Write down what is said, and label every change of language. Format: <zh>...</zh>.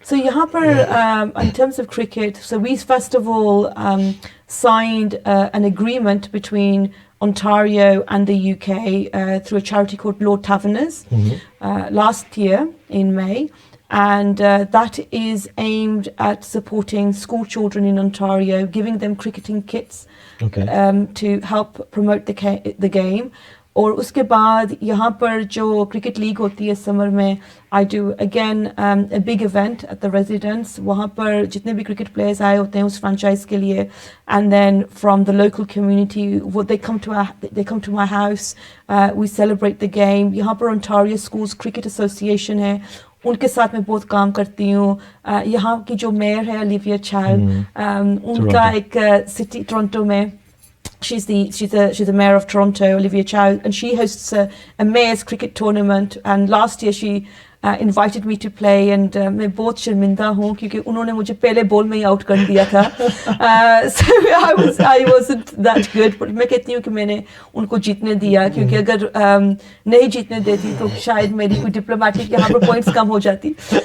<en>So</en> <hi>यहाँ पर</hi> <en>in terms of cricket, so we first of all signed an agreement between Ontario and the UK through a charity called Lord Taverners last year in May. And that is aimed at supporting school children in Ontario, giving them cricketing kits Okay. to help promote the game.</en> <hi>और उसके बाद यहाँ पर जो cricket league होती है summer में,</hi> <en>I do again a big event at the residence.</en> <hi>वहाँ पर जितने भी क्रिकेट प्लेयर्स आए होते हैं उस फ्रेंचाइज के लिए,</hi> <en>and then from the local community, they come to my house. We celebrate the game.</en> <hi>यहाँ पर Ontario Schools Cricket Association है, उनके साथ मैं बहुत काम करती हूँ. यहाँ की जो मेयर है ओलिविया चाइल्ड, उनका एक सिटी टोरंटो में,</hi> <en>she's the mayor of Toronto, Olivia Chow, and she hosts a mayor's cricket tournament. And last year she invited me to play, and</en> <hi>मैं बहुत शर्मिंदा हूँ क्योंकि उन्होंने मुझे पहले बॉल में ही आउट कर दिया था.</hi> <en>So I wasn't that good, but</en> <hi>मैं कहती हूँ कि मैंने उनको जीतने दिया, क्योंकि अगर नहीं जीतने देती तो शायद मेरी कोई डिप्लोमेटिक यहाँ पर पॉइंट्स कम हो जाती.</hi>